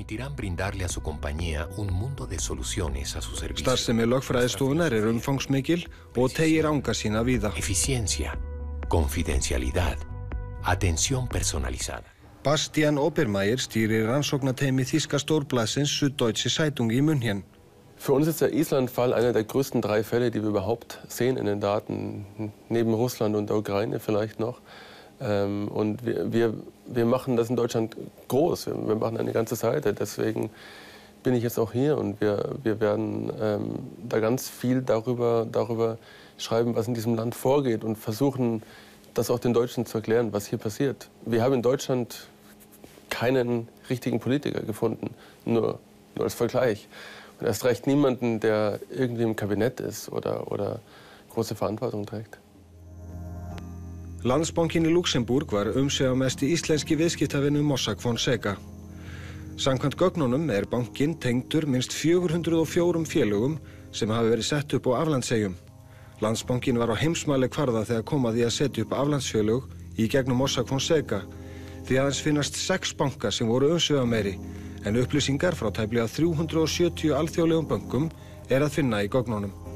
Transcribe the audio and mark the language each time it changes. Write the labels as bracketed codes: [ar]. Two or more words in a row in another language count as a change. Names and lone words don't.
[is] Starfsemi lögfræðistofunar umfangsmikil og teygir anga sína víða. [es] Eficiencia, confidencialidad, atención personalizada. [is] Bastian Obermeier stýrir rannsóknateymi þýska stórblaðsins Süddeutsche Zeitung í München. [de] Für uns ist der Island-Fall einer der größten 3 Fälle, die wir überhaupt sehen in den Daten, neben Russland und der Ukraine vielleicht noch. Und wir machen das in Deutschland groß, wir machen eine ganze Seite, deswegen bin ich jetzt auch hier und wir werden da ganz viel darüber schreiben, was in diesem Land vorgeht und versuchen, das auch den Deutschen zu erklären, was hier passiert. Wir haben in Deutschland keinen richtigen Politiker gefunden, nur als Vergleich. Und erst recht niemanden, der irgendwie im Kabinett ist oder große Verantwortung trägt. [is] Landsbankinn í Luxemburg var umsvifamesti íslenski viðskiptavinur Mossack Fonseca. Samkvæmt gögnunum bankinn tengdur minnst 404 félögum sem hafa verið sett upp á aflandseyjum. Landsbankinn var á heimsmælikvarða þegar kom að því að setja upp aflandsfélög í gegnum Mossack Fonseca því aðeins finnast 6 bankar sem voru umsvifameiri en upplýsingar frá tæplega 370 alþjóðlegum bönkum að finna í gögnunum.